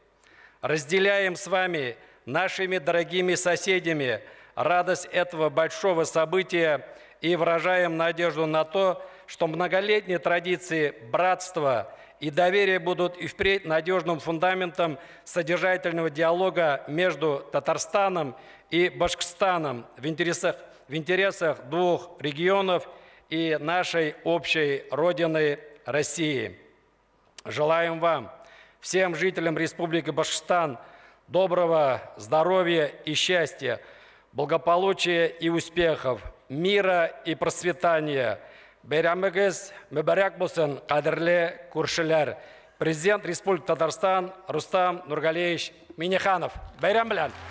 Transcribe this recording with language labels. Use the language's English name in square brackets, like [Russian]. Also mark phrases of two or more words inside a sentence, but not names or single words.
[Russian] Разделяем с вами, нашими дорогими соседями, радость этого большого события и выражаем надежду на то, что многолетние традиции братства и доверия будут и впредь надежным фундаментом содержательного диалога между Татарстаном и Башкортостаном в интересах двух регионов и нашей общей родины России. Желаем вам, всем жителям Республики Башкортостан, доброго здоровья и счастья, благополучия и успехов, мира и процветания. [Tatar] Бәйрәмегез мүбәрәк булсын, кадерле күршеләр. [Russian] Президент Республики Татарстан Рустам Нургалиевич Минниханов. [Tatar] Бәйрәм белән!